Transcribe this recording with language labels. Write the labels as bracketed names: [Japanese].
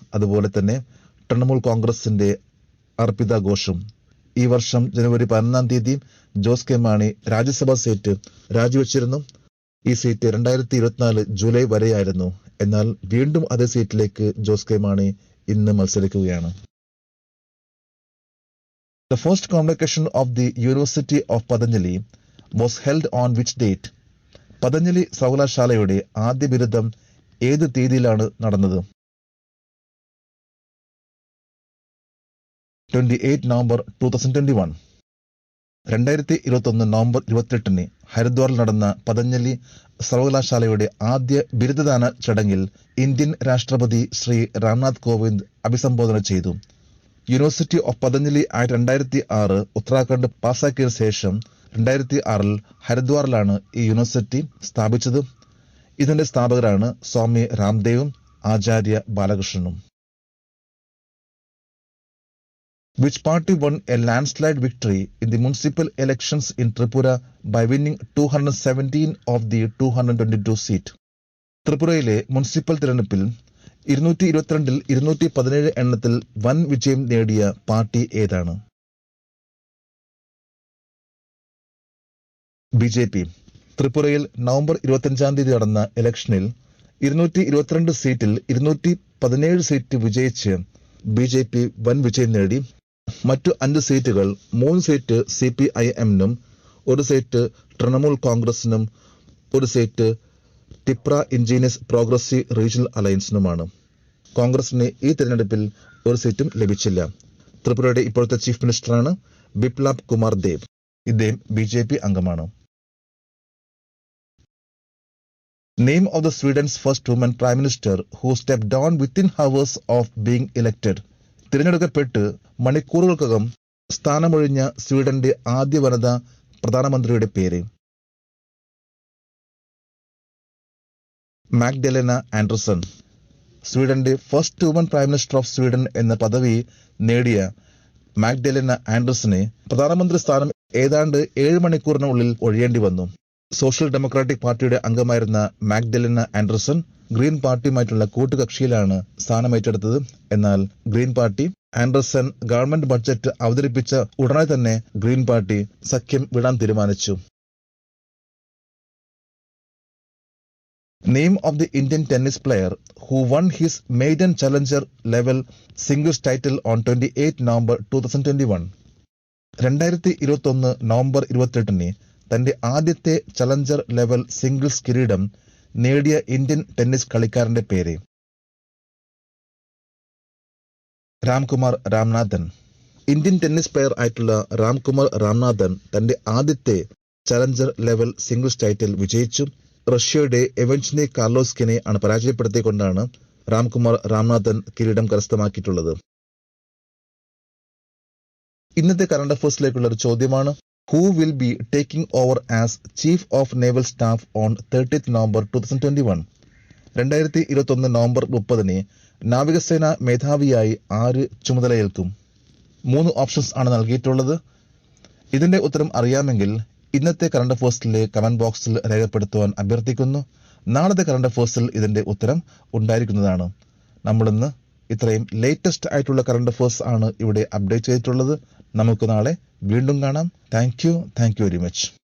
[Malayalam] അതുപോലെ തന്നെ തൃണമൂൽ കോൺഗ്രസിന്റെ അർപ്പിത ഘോഷും. ഈ വർഷം ജനുവരി 11 ജോസ് കെ മാണി രാജ്യസഭാ സീറ്റ് രാജിവെച്ചിരുന്നു. ഈ സീറ്റ് 2024 ജൂലൈ വരെയായിരുന്നു. എന്നാൽ വീണ്ടും അതേ സീറ്റിലേക്ക് ജോസ് കെ മാണി ഇന്ന് മത്സരിക്കുകയാണ്. [English] The first convocation of the University of Patanjali was held on which date? [Malayalam] Patanjali സർവകലാശാലയുടെ ആദ്യ ബിരുദം ഏത് തീയതിയിലാണ് നടന്നത്? 28 നവംബർ 2021. 2021 നവംബർ 28 ഹരിദ്വാറിൽ നടന്ന പതഞ്ജലി സർവകലാശാലയുടെ ആദ്യ ബിരുദദാന ചടങ്ങിൽ ഇന്ത്യൻ രാഷ്ട്രപതി ശ്രീ രാംനാഥ് കോവിന്ദ് അഭിസംബോധന ചെയ്തു. University of Patanjali act 2006 Uttarakhand പാസാക്കിയ ശേഷം 2006 ഹരിദ്വാറിലാണ് ഈ യൂണിവേഴ്സിറ്റി സ്ഥാപിച്ചത്. ഇതിന്റെ സ്ഥാപകരാണ് സ്വാമി രാംദേവും ആചാര്യ ബാലകൃഷ്ണനും. [English] Which party won a landslide victory in the municipal elections in Tripura by winning 217 of the 222 seats? [Malayalam] ത്രിപുരയിലെ മുനിസിപ്പൽ തിരഞ്ഞെടുപ്പിൽ 222-ൽ 217 എണ്ണത്തിൽ വൻ വിജയം നേടിയ പാർട്ടി ഏതാണ്? ബിജെപി. ത്രിപുരയിൽ നവംബർ 25 നടന്ന ഇലക്ഷനിൽ 222 സീറ്റിൽ 217 സീറ്റ് വിജയിച്ച് ബിജെപി വൻ വിജയം നേടി. മറ്റു 5 സീറ്റുകൾ 3 സീറ്റ് CPIM-നും 1 സീറ്റ് തൃണമൂൽ കോൺഗ്രസിനും 1 seat Tipra ingenious progressive regional അലയൻസിനുമാണ്. കോൺഗ്രസിന് ഈ തിരഞ്ഞെടുപ്പിൽ 1 സീറ്റും ലഭിച്ചില്ല. ത്രിപുരയുടെ ഇപ്പോഴത്തെ ചീഫ് മിനിസ്റ്ററാണ് ബിപ്ലബ് കുമാർ ദേവ്. ഇദ്ദേഹം BJP അംഗമാണ്. [English] Name of the Sweden's first woman prime minister who stepped down within hours of being elected. [Malayalam] തിരഞ്ഞെടുക്കപ്പെട്ട് മണിക്കൂറുകൾക്കകം സ്ഥാനമൊഴിഞ്ഞ സ്വീഡന്റെ ആദ്യ വനിതാ പ്രധാനമന്ത്രിയുടെ പേര്? മാഗ്ഡലെന Anderson. സ്വീഡന്റെ [English] first woman prime minister of Sweden [Malayalam] എന്ന പദവി നേടിയ മാഗ്ഡലെന ആൻഡർസനെ പ്രധാനമന്ത്രി സ്ഥാനം ഏതാണ്ട് 7 മണിക്കൂറിനുള്ളിൽ ഒഴിയേണ്ടി വന്നു. സോഷ്യൽ ഡെമോക്രാറ്റിക് പാർട്ടിയുടെ അംഗമായിരുന്ന മാഗ്ഡലെന ആൻഡർസൺ ഗ്രീൻ പാർട്ടിയുമായിട്ടുള്ള കൂട്ടുകക്ഷിയിലാണ് സ്ഥാനമേറ്റെടുത്തത്. എന്നാൽ green party Anderson government budget അവതരിപ്പിച്ച ഉടനെ തന്നെ ഗ്രീൻ പാർട്ടി സഖ്യം വിടാൻ തീരുമാനിച്ചു. [English] Name of the Indian tennis player who won his maiden challenger level singles title on 28 November 2021. [Malayalam] 2021 November 28 തന്റെ ആദ്യത്തെ ചലഞ്ചർ ലെവൽ സിംഗിൾസ് കിരീടം നേടിയ ഇന്ത്യൻ ടെന്നീസ് കളിക്കാരന്റെ പേര്? Ramkumar Ramnathan. Indian tennis player ആയിട്ടുള്ള രാംകുമാർ രാംനാഥൻ തന്റെ ആദ്യത്തെ ചലഞ്ചർ ലെവൽ സിംഗിൾസ് ടൈറ്റിൽ വിജയിച്ചു. റഷ്യയുടെ എവൻച്നി കാർലോസ്കിനെ ആണ് പരാജയപ്പെടുത്തിക്കൊണ്ടാണ് രാംകുമാർ രാംനാഥൻ കിരീടം കരസ്ഥമാക്കിയിട്ടുള്ളത്. ഇന്നത്തെ കറണ്ട് അഫയേഴ്സിലേക്കുള്ള ഒരു ചോദ്യമാണ്. [English] Who will be taking over as Chief of Naval Staff on 30th November 2021? [Malayalam] 2021 November 30 നാവികസേന മേധാവിയായി ആര് ചുമതലയേൽക്കും? 3 ഓപ്ഷൻസ് ആണ് നൽകിയിട്ടുള്ളത്. ഇതിന്റെ ഉത്തരം അറിയാമെങ്കിൽ ഇന്നത്തെ കറണ്ട് അഫയേഴ്സിലെ കമന്റ് ബോക്സിൽ രേഖപ്പെടുത്തുവാൻ അഭ്യർത്ഥിക്കുന്നു. നാളത്തെ കറണ്ട് അഫയേഴ്സിൽ ഇതിന്റെ ഉത്തരം ഉണ്ടായിരിക്കുന്നതാണ്. നമ്മളിന്ന് ഇത്രയും ലേറ്റസ്റ്റ് ആയിട്ടുള്ള കറണ്ട് അഫയേഴ്സ് ആണ് ഇവിടെ അപ്ഡേറ്റ് ചെയ്തിട്ടുള്ളത്. നമുക്ക് നാളെ വീണ്ടും കാണാം. [English] Thank you very much.